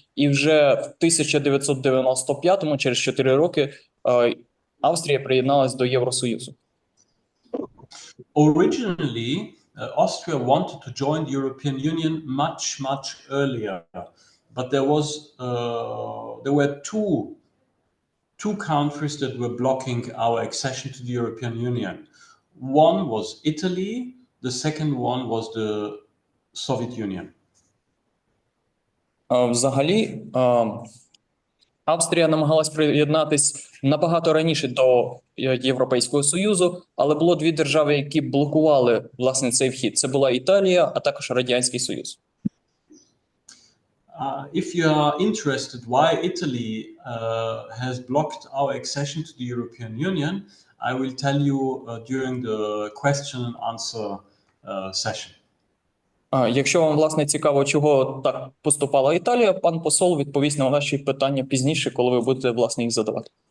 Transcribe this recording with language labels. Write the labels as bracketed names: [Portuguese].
[Ukrainian] І вже в 1995-му, через 4 роки, Австрія приєдналась до Євросоюзу. [English] Originally, Austria wanted to join the European Union much earlier, but there were two countries that were blocking our accession to the European Union. One was Italy, the second one was the Soviet Union. [Ukrainian] Взагалі, Австрія намагалась приєднатись набагато раніше до Європейського Союзу, але було 2 держави, які блокували, власне, цей вхід. Це була Італія, а також Радянський Союз. [English] if you are interested why Italy has blocked our accession to the European Union, I will tell you during the question and answer session. [Ukrainian] Якщо вам, власне, цікаво, чого так поступала Італія, пан посол відповість на ваші питання пізніше, коли ви будете, власне, їх задавати.